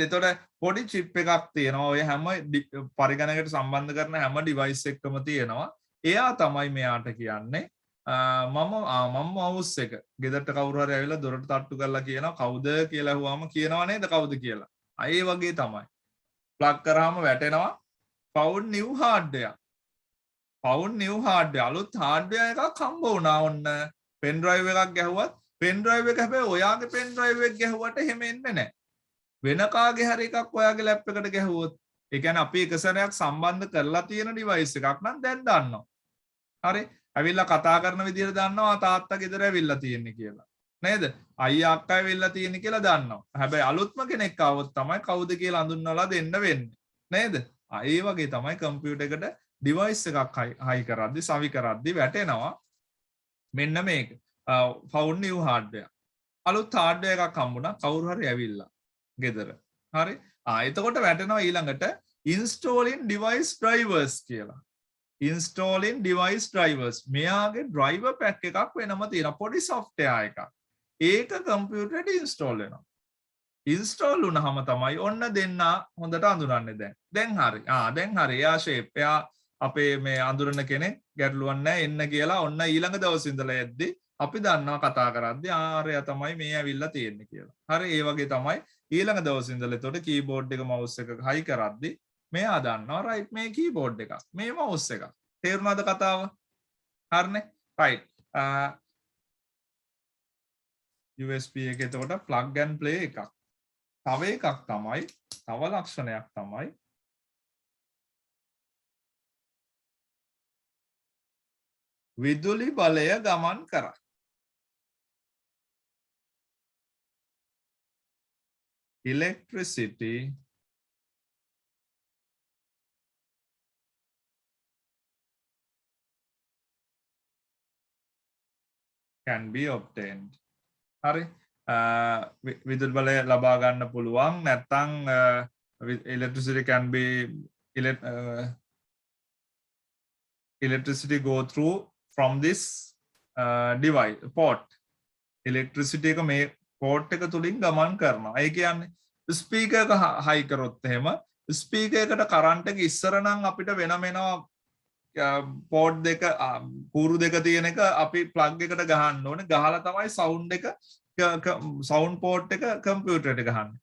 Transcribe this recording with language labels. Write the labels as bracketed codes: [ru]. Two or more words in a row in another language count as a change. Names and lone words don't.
[si] එතකොට පොඩි chip එකක් තියෙනවා. ඔය හැම පරිගණකයට සම්බන්ධ කරන හැම device එකකම තියෙනවා. එයා තමයි මෙයාට කියන්නේ මම mouse එක ගෙදරට කවුරු හරි ඇවිල්ලා දොරට තට්ටු කරලා කියනවා කවුද කියලා අහුවාම කියනවා නේද කවුද කියලා. ඒ වගේ තමයි. plug කරාම වැටෙනවා [en] found new hardware. found new hardware. [si] අලුත් hardware එකක් හම්බ වුණා ඔන්න. [en] pen drive [si] එකක් ගැහුවත් [en] pen drive [si] එක හැබැයි ඔයාගේ [en] pen drive [si] එක ගැහුවට එහෙම එන්නේ නැහැ. වෙන කාගේ හරි එකක් ඔයාගේ ලැප් එකට ගැහුවොත් ඒ කියන්නේ අපි එක සැරයක් සම්බන්ධ කරලා තියෙන device එකක් නම් දැන් දන්නවා. හරි? ඇවිල්ලා කතා කරන විදිහට දන්නවා තාත්තා ගෙදර ඇවිල්ලා තියෙන්නේ කියලා. නේද? අයියා අක්කා ඇවිල්ලා තියෙන්නේ කියලා දන්නවා. හැබැයි අලුත්ම කෙනෙක් ආවොත් තමයි කවුද කියලා හඳුන්වලා දෙන්න වෙන්නේ. නේද? ඒ වගේ තමයි කම්පියුටර් එකට device එකක් හයි කරද්දි සවි කරද්දි වැටෙනවා මෙන්න මේක. [en] found new hardware. [si] අලුත් hardware එකක් හම්බුණා කවුරු හරි ඇවිල්ලා ගෙදර. හරි? එතකොට වැටෙනවා ඊළඟට [en] installing device drivers [si] කියලා. [en] installing device drivers. [si] මෙයාගේ [en] driver pack [si] එකක් වෙනම තියෙනවා. පොඩි software එකක්. ඒක කම්පියුටරේට install වෙනවා. install වුණාම තමයි ඔන්න දෙන්න හොඳට අඳුරන්නේ දැන්. දැන් හරි. දැන් හරි. එයා shape. එයා අපේ මේ අඳුරන කෙනෙක් ගැටලුවක් නැහැ එන්න කියලා ඔන්න ඊළඟ දවසේ ඉඳලා යද්දි අපි දන්නවා කතා කරද්දි ආරයා තමයි මේ ඇවිල්ලා තියෙන්නේ කියලා. හරි ඒ වගේ තමයි ඊළඟ දවසේ ඉඳලා එතකොට keyboard එක mouse එක හයි කරද්දි මෙයා දන්නවා right මේ keyboard එකක් මේ mouse එකක්. තේරුණාද කතාව? හරිනේ? right. USB එක එතකොට [en] plug and play [si] එකක්. තව එකක් තමයි තව ලක්ෂණයක් තමයි විදුලි බලය ගමන් කරයි. [en] electricity can be obtained. [si] හරි විදුලි බලය ලබා ගන්න පුළුවන් නැත්නම් [en] electricity can be electricity go through from this device port. [si] electricity එක මේ port එක තුලින් ගමන් කරනවා. ඒ කියන්නේ ස්පීකර් එක හයි කරොත් එහෙම ස්පීකර් එකට කරන්ට් එක ඉස්සර නම් අපිට වෙනම එනවා port දෙක කූරු දෙක තියෙන එක අපි plug එකට ගහන්න ඕනේ. ගහලා තමයි sound එක [en] sound port [si] එක කම්පියුටරේට ගහන්නේ.